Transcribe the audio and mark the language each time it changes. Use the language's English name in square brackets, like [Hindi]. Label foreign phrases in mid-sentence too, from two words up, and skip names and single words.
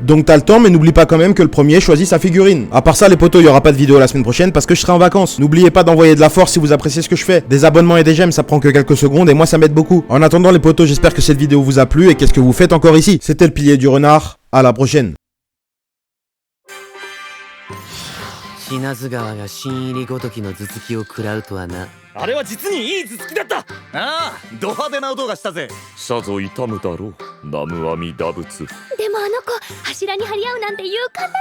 [French] Donc t'as le temps, mais n'oublie pas quand même que le premier choisit sa figurine. À part ça, les potos, il y aura pas de vidéo la semaine prochaine parce que je serai en vacances. N'oubliez pas d'envoyer de la force si vous appréciez ce que je fais. Des abonnements et des j'aime, ça prend que quelques secondes et moi ça m'aide beaucoup. En attendant les potos, j'espère que cette vidéo vous a plu et qu'est-ce que vous faites encore ici? C'était le pilier du renard. À la prochaine. [Japanese] 死なず川が新入りごときの頭突きを食らうとはな。あれは実にいい頭突きだった。ああ、ド派手な音がしたぜ。さぞ痛むだろう、南無阿弥陀仏。でもあの子柱に張り合うなんて勇敢なのね。